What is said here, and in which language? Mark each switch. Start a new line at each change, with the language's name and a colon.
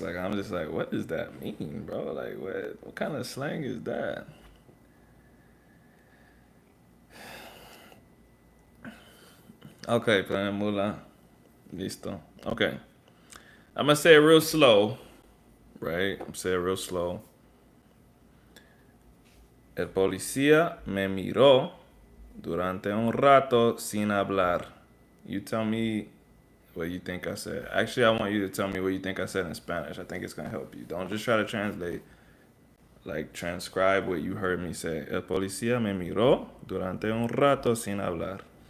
English: Like I'm just like, what does that mean, bro? Like what kind of slang is that? Okay, Planet Mula. Listo. Okay. I'm gonna say it real slow, right? I'm say it real slow.
Spanish: El policía me miró durante un rato sin hablar.
English: You tell me what you think I said. Actually, I want you to tell me what you think I said in Spanish. I think it's gonna help you. Don't just try to translate. Like transcribe what you heard me say.
Spanish: El policía me miró durante un rato sin hablar.